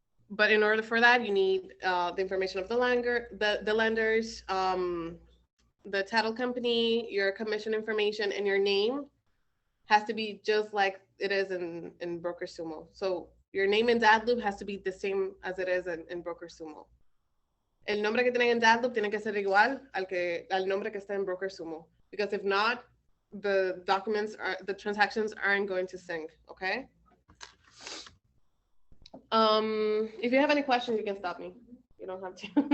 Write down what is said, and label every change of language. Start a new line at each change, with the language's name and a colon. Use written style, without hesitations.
English: But in order for that, you need the information of the lenders, the title company, your commission information, and your name has to be just like it is in broker sumo. So your name in that loop has to be the same as it is in broker sumo.
Spanish: El nombre que tienen en that loop tiene que ser igual al nombre que está en broker sumo,
English: because if not, the transactions aren't going to sync. Okay. If you have any questions, you can stop me. You don't have to.